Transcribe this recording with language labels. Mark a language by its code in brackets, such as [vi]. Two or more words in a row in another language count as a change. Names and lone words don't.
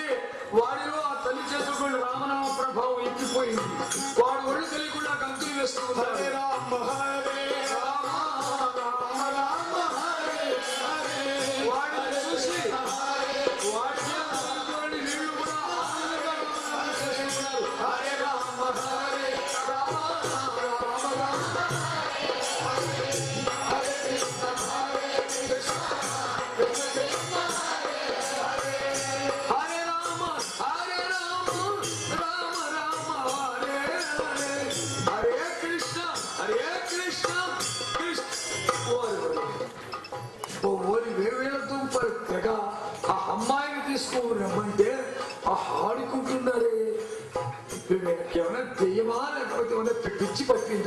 [te] వాడిలో ఆ తల్లి చేతుకున్న రామనామ ప్రభావం ఎక్కిపోయింది. వాడు ఒళ్ళు తెలియకుండా గంతులు వేస్తూ ఉన్నాడు. [sa] హరే రామ హరే రామ రామ రామ హరే హరే. [te] వాడిని చూసి వాడి చేతుల్లోని నీళ్లు కూడా ఆనందంగా చేస్తున్నారు. [sa] హరే రామ హరే రామ రామ రామ హరే రామ హరే రామ రామ రామ హరే హరే, హరే కృష్ణ కృష్ణ. [te] ఓరి వేవేల దుంపలు తెగ ఆ అమ్మాయిని తీసుకొని రమ్మంటే ఆ ఆడుకుంటున్నారే. ఏమైనా దెయ్యమా లేకపోతే ఏమైనా పిచ్చి పట్టిందా?